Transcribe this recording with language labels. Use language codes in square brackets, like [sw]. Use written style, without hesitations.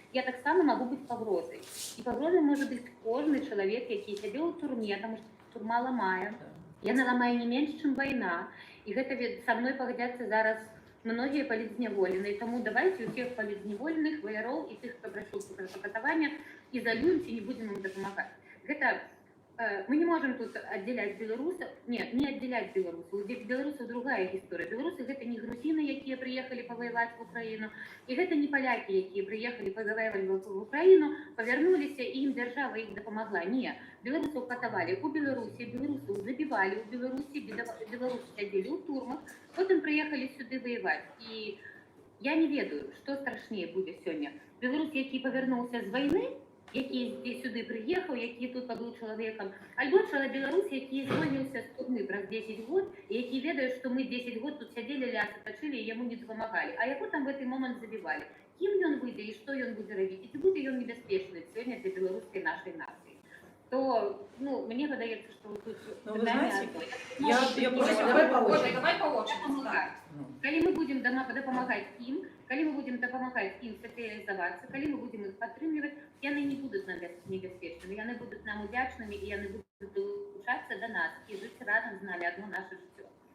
[be] Я таксама магу быць пагрозай. І пагрозай можа быць кожны чалавек, які сядзеў у турме, таму што турма ламае. Яна ламае не менш, чым вайна. І гэта са мной пагадзяцца зараз многія палітзняволеныя. Таму давайте усіх палітзняволеных, ваяроў і тых, хто прайшоў катаванне, ізалюем ці не будзем ім дапамагаць. [ru] Гэта мы не можем тут отделять белорусов, нет, не отделять белорусов, ведь белорусов другая история. Белорусы это не грузины, которые приехали повоевать в Украину, и это не поляки, которые приехали повоевать в Украину, повернулись, и им держава их допомогла. Нет, белорусов катовали у Беларуси, белорусов забивали у Беларуси, белорусы сидели у турмах, потом приехали сюда воевать. И я не ведаю, что страшнее будет сегодня. Белорус, который повернулся с войны, [uk] які сюди приїхав, які тут побув чоловіком, або Беларусь, який звільнився з турми праз 10 год, і який ведає, що ми 10 год тут сиділи, ляси точили, і йому не допомагали. А його там в цей момент забивали. Ким він вийде і що він буде робити? І чи буде він небезпечний сьогодні для білоруської нашої нації? То, ну, мені видається, що тут питання... [ru] Давай по очереди. Коли мы будем допомагать им, коли мы будем допомагать им социализоваться, коли мы будем их подтримливать, яны не будут нам небезпечными, яны будут нам удячными, и яны будут улучшаться до нас, и жить разом знали одно наше життя.